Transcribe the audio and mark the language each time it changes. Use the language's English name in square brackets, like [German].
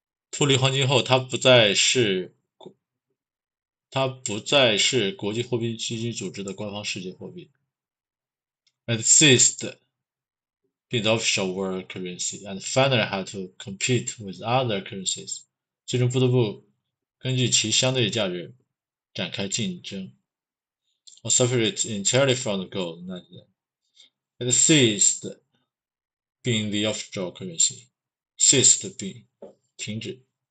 [Chinese] 脱离黄金后，它不再是国际货币基金组织的官方世界货币。 [English] It ceased being the official world currency and finally had to compete with other currencies. [Chinese] 最终不得不根据其相对价值展开竞争。 [English] Or separate entirely from the gold. It ceased being the official currency. Ceased being [Chinese] 停止。